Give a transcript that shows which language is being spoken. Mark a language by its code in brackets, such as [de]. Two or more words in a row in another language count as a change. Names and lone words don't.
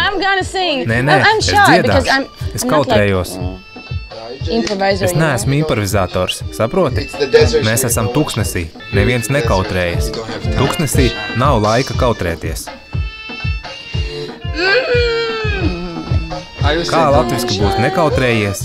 [en] I'm gonna sing. [lv] Nē, [en] I'm [lv] es [en] shy because [lv] dziedāšu. Es kautrējos. Es neesmu improvizators, saproti? Mēs esam tuksnesī, neviens nekautrējas. Tuksnesī nav laika kautrēties. Kā latviski būs nekautrējies?